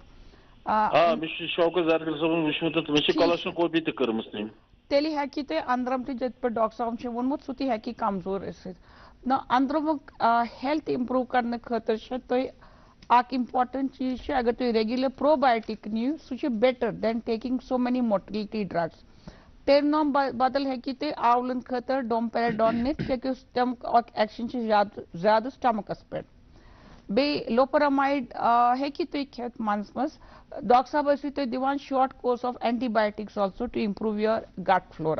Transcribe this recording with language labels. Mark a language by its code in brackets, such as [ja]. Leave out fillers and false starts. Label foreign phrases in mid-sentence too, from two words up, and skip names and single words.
[ks] مےٚ چھُ شوکت زرگر صٲبن وٕچھمُت تہٕ مےٚ چھِ کولسٹرٛوسکوپی تہِ کٔرمٕژ تٔمۍ. تیٚلہِ ہیٚکہِ تۄہہِ أنٛدرم تہِ یِتھ پٲٹھۍ ڈاکٹر صٲبن چھُ ووٚنمُت سُہ تہِ ہیٚکہِ کمزور ٲسِتھ. نہ أنٛدرمُک [en] health improve [ks] کرنہٕ خٲطرٕ چھِ تۄہہِ اکھ امپارٹنٹ چیٖز چھُ اگر تُہۍ [en] regular probiotic [ks] نِیو سُہ چھُ [en] better than taking so many motility drugs. [ks] پیرِنارم بدل ہیٚکہِ تُہۍ آولن خٲطرٕ ڈومپیراڈون نِتھ کیونکہِ تمیُک ایکشن چھُ زیادٕ سٹمکس پٮ۪ٹھ. بیٚیہِ لوپرامایڈ ہیٚکہِ تُہۍ کھٮ۪تھ منٛزٕ منٛزٕ. ڈاکٹر صٲب ٲسِو تُہۍ دِوان [en] short course of antibiotics also to improve your gut flora.